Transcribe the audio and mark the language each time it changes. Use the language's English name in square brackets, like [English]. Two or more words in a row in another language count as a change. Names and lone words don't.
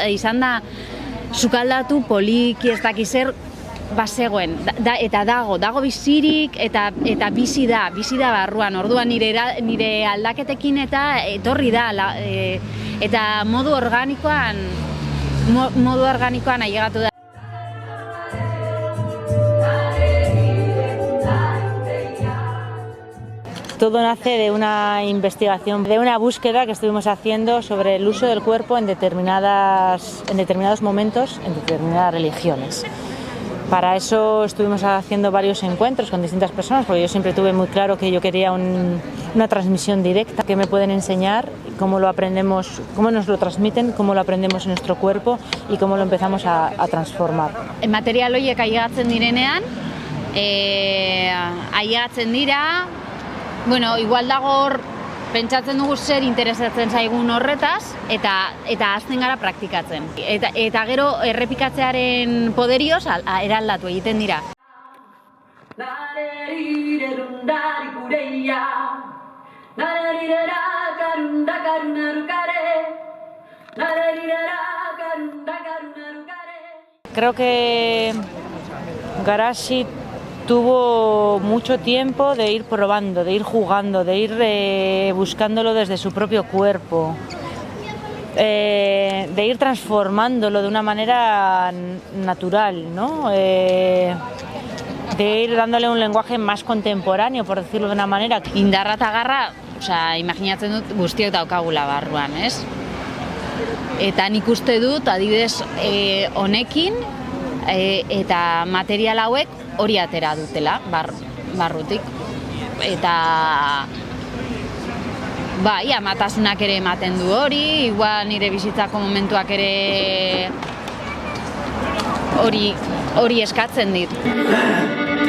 [Basque] Izan da, sukaldatu poliki, ez dakiz zer, bazegoen, eta dago bizirik, eta bizi da barruan, orduan nire aldaketekin eta etorri da, eta modu organikoan ailegatu da. [Spanish] Todo nace de una investigación, de una búsqueda que estuvimos haciendo sobre el uso del cuerpo en determinados momentos, en determinadas religiones. Para eso estuvimos haciendo varios encuentros con distintas personas, porque yo siempre tuve muy claro que yo quería una transmisión directa, que me pueden enseñar cómo lo aprendemos, cómo nos lo transmiten, cómo lo aprendemos en nuestro cuerpo y cómo lo empezamos a transformar. [Basque] Material horiek ailegatzen direnean, ailegatzen dira, bueno, igual dago hor, pentsatzen dugu zer interesatzen zaigun horretaz, eta hasten gara praktikatzen. Eta gero errepikatzearen poderioz eraldatu egiten dira. [Spanish] Creo que Garashi tuvo mucho tiempo de ir probando, de ir jugando, de ir buscándolo desde su propio cuerpo, de ir transformándolo de una manera natural, ¿no? De ir dándole un lenguaje más contemporáneo, por decirlo de una manera. [Basque] Indarra eta garra, imaginatzen dut guztiok daukagula barruan, ez? Eta nik uste dut, adibidez, honekin eta material hauek hori atera dutela, barrutik. Eta amatasunak ere ematen du hori, igual nire bizitzako momentuak ere hori eskatzen dit.